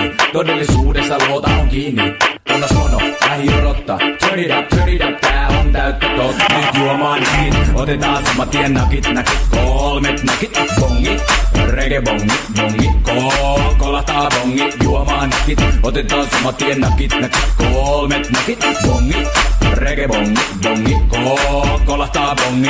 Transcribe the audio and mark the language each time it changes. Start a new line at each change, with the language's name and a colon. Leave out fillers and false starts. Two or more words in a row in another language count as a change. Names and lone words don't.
Finnish: Todellisuudessa luota on kiinni. Kunnos mono, lähiorotta.
English: Turn it up,
Finnish: tää on täyttä totta. Nyt juomaan nakit, otetaan saman tien nakit. Kolmet nakit, bongi. Reggae bongi, kolahtaa bongi. Juomaan nakit, otetaan saman tien nakit. Kolmet nakit, bongi. Reggae bongi, kolahtaa bongi.